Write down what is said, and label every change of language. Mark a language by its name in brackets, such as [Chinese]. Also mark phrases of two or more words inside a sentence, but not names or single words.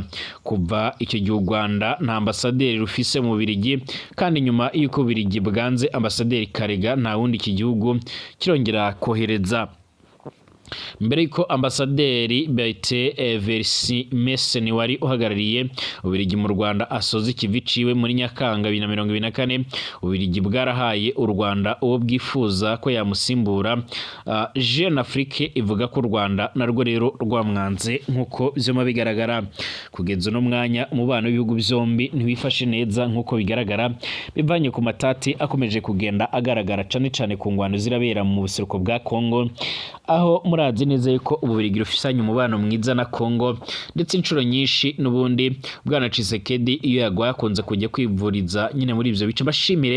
[Rundi] Kuva icyo gihe u Rwanda nta ambasaderi rufise mu Bubiligi, kandi nyuma y'uko Ububiligi bwanze ambasaderi Karega nta wundi iki gihugu kirongera kohereza. Mbere yuko ambasaderi Bete Versi Meseni wari uhagarariye Ububiligi mu Rwanda asoza ikivi ciwe muri Nyakanga 2024, Ububiligi bwarahaye u Rwanda uwo bwifuza ko yamusimbura. Jeune Afrique ivuga ko u Rwanda narwo rero rwamwanze nk'uko byoma bigaragara. Kugeza no mwanya umubano w'ibihugu byombi ntiwifashe neza nk'uko bigaragara, bivanye ku matati akomeje kugenda agaragara cane ku ngwano zirabera mu buseruko bwa Kongo, aho murazi neza yuko Ububiligi rufisanye umubano mwiza na Kongo, ndetse inshuro nyinshi n'ubundi Bwana Tshisekedi iyo yagwaye akunze kujya kwivuriza nyine muri ivyo bice.